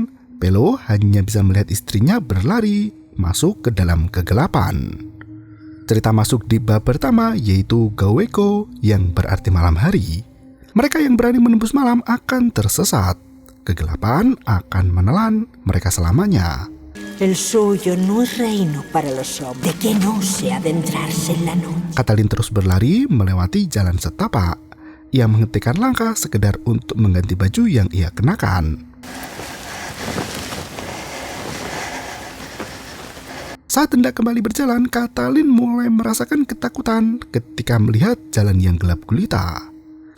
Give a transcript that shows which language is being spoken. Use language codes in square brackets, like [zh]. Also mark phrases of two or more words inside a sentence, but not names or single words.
[id] Pelo hanya bisa melihat istrinya berlari masuk ke dalam kegelapan. Cerita masuk di bab pertama yaitu Gaweko yang berarti malam hari. Mereka yang berani menembus malam akan tersesat. Kegelapan akan menelan mereka selamanya. [es] El suyo no es reino para los hombres, de que no se adentrarse en la noche. [id] Katalin terus berlari melewati jalan setapak. Ia menghentikan langkah sekedar untuk mengganti baju yang ia kenakan. Saat hendak kembali berjalan, Katalin mulai merasakan ketakutan ketika melihat jalan yang gelap gulita.